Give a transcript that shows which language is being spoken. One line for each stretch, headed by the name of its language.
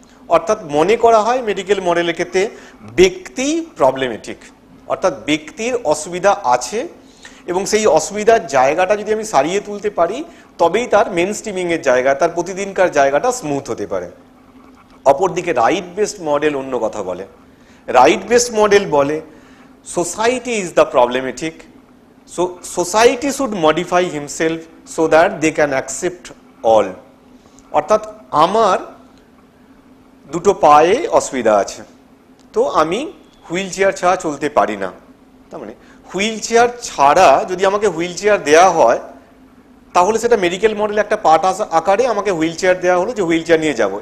Bangla: অর্থাৎ মনে করা হয় মেডিকেল মডেলের ক্ষেত্রে ব্যক্তি প্রবলেমেটিক, অর্থাৎ ব্যক্তির অসুবিধা আছে এবং সেই অসুবিধার জায়গাটা যদি আমি সারিয়ে তুলতে পারি তবেই তার মেন স্ট্রিমিংয়ের জায়গা, তার প্রতিদিনকার জায়গাটা স্মুথ হতে পারে। অপরদিকে রাইট বেসড মডেল অন্য কথা বলে।
English: Right based model বলে society is the problematic, so society should modify himself so that they can accept all.
Bangla: অর্থাৎ আমার দুটো পায়ে অসুবিধা আছে, তো আমি হুইল চেয়ার ছাড়া চলতে পারি না, তার মানে হুইল চেয়ার ছাড়া যদি আমাকে হুইল চেয়ার দেওয়া হয় তাহলে সেটা মেডিকেল মডেল একটা পার্ট আকারে আমাকে হুইল চেয়ার দেওয়া হলো যে হুইল চেয়ার নিয়ে যাব।